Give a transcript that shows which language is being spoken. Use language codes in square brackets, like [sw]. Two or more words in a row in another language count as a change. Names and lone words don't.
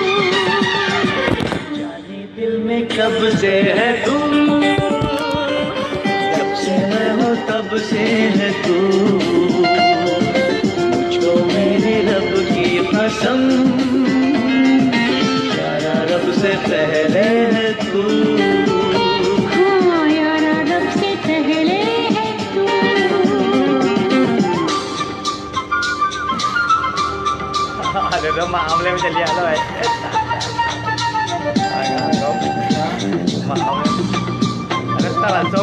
[hi] जाने दिल में कब से है तू, जब से मैं हूँ तब से है तू, मुझको मेरे रब की कसम, यारा रब से पहले है तू, हाँ यारा रब से पहले है तू। [vi] Được đó mà ông lên trên nhà đó rồi. Mà ông rất là sung.